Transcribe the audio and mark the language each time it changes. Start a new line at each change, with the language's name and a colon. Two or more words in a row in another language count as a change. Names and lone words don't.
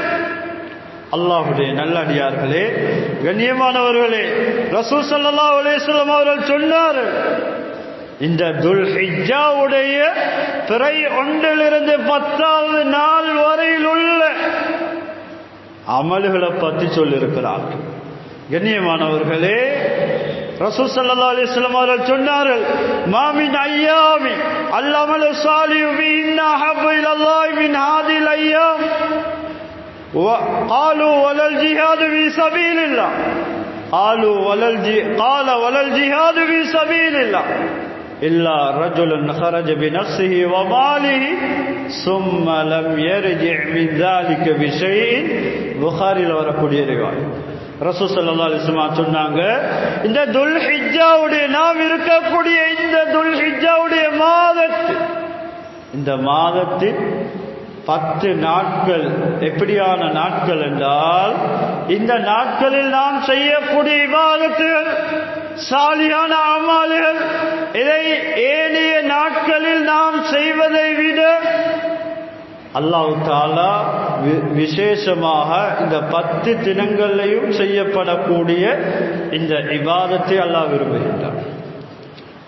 Tamil: அல்லாஹ்வுடைய நல்லடியார்களே, கண்ணியமானவர்களே, ரசூல்
Arabic: صلى الله عليه وسلم
Tamil: அவர்கள் சொன்னார்கள், இந்த துல் ஹிஜ்ஜாவுடைய பிறை 1 10வது நாள் வரையில் உள்ள அமல்களை பற்றி சொல்லியிருக்கிறார்கள். கண்ணியமானவர்களே, ரசூல் ஸல்லல்லாஹு அலைஹி வஸல்லம் அவர்கள் சொன்னார்கள்,
Arabic: ما من أيام العمل الصالح فيهن أحب إلى الله من هذه الأيام قالوا ولا الجهاد في سبيل الله قال ولا الجهاد في سبيل الله إلا رجل خرج بنفسه وماله ثم لم يرجع من ذلك بشيء.
Tamil: புகாரில் வரக்கூடிய ரிவாயத். ரசூல்
Arabic: صلى الله عليه وسلم
Tamil: சொன்னாங்க, இந்த துல் ஹிஜ்ஜாவுடைய நாம் இருக்கக்கூடிய இந்த துல் ஹிஜ்ஜாவுடைய இந்த மாதத்தில் 10 நாட்கள் எப்படியான நாட்கள் என்றால், இந்த நாட்களில் நாம் செய்யக்கூடிய இபாதத்துகள், சாலியான அமல்கள், இதை ஏனைய நாட்களில் நாம் செய்வதை விட
Arabic: الله تعالى
Tamil: விசேஷமாக இந்த 10 தினங்களையும் செய்யப்படக்கூடிய இந்த இபாதத்தை அல்லாஹ் விரும்புகின்றார்.